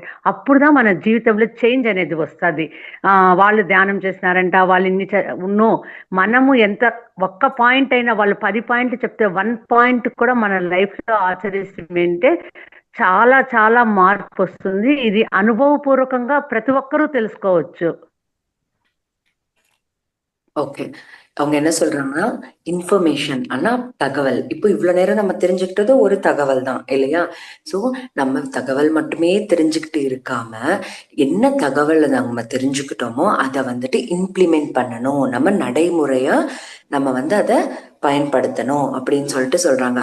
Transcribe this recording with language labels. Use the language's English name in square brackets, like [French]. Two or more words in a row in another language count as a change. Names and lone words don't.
[Telugu] అప్పుడుదా మన జీవితంలో చేంజ్ అనేది వస్తుంది. వాళ్ళు ధ్యానం చేస్తున్నారంట, వాళ్ళు ఇన్ని ఉన్నో, మనము ఎంత ఒక్క పాయింట్ అయినా, వాళ్ళు 10 పాయింట్లు చెప్తే 1 పాయింట్ కూడా మన లైఫ్లో ఆచరిస్తుంటే చాలా చాలా మార్పు వస్తుంది. ఇది అనుభవపూర్వకంగా ప్రతి ఒక్కరూ తెలుసుకోవచ్చు. [Tamil] ஓகே. அவங்க என்ன சொல்றாங்கன்னா, இன்ஃபர்மேஷன் ஆனா தகவல். இப்போ இவ்வளவு நேரம் நம்ம தெரிஞ்சுக்கிட்டது ஒரு தகவல் தான் இல்லையா? சோ நம்ம தகவல் மட்டுமே தெரிஞ்சுக்கிட்டு இருக்காம, என்ன தகவல் நம்ம தெரிஞ்சுக்கிட்டோமோ அதை வந்துட்டு இம்ப்ளிமெண்ட் பண்ணணும், நம்ம நடைமுறையா நம்ம வந்து அதை பயன்படுத்தணும் அப்படின்னு சொல்லிட்டு சொல்றாங்க.